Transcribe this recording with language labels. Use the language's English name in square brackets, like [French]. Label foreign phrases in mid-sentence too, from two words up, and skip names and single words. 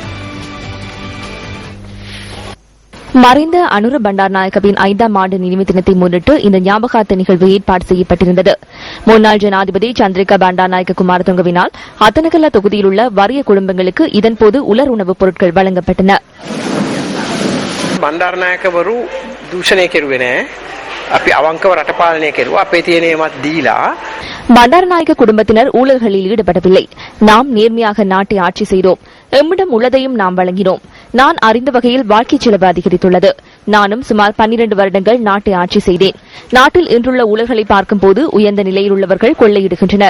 [Tamil] மறைந்த அனுர பண்டாரநாயக்கவின் 5ஆம் ஆண்டு நினைவு தினத்தை முன்னிட்டு இந்த ஞாபகார்த்த நிகழ்வு ஏற்பாடு செய்யப்பட்டிருந்தது. முன்னாள் ஜனாதிபதி சந்திரிகா பண்டாரநாயக்க குமாரதுங்கவினால் அத்தனகல தொகுதியில் உள்ள வறிய குடும்பங்களுக்கு இதன்போது உலர் உணவுப் பொருட்கள் வழங்கப்பட்டன. [Sinhala] බණ්ඩාරනායකවරු දූෂණය කෙරුවේ නැහැ. අපි අවංකව රට පාලනය කෙරුවා. අපේ තියෙන ඒවත් දීලා [Tamil] பண்டாரநாயக்க குடும்பத்தினர் ஊழல்களில் ஈடுபடவில்லை. நாம் நேர்மையாக நாட்டை ஆட்சி செய்தோம். எம்மிடம் உள்ளதையும் நாம் வழங்கினோம். நான் அறிந்த வகையில் வாழ்க்கை செலவு அதிகரித்துள்ளது. நானும் சுமார் 12 வருடங்கள் நாட்டை ஆட்சி செய்தேன். நாட்டில் இன்றுள்ள ஊழல்களை பார்க்கும்போது உயர்ந்த நிலையில் உள்ளவர்கள் கொள்ளையிடுகின்றனர்.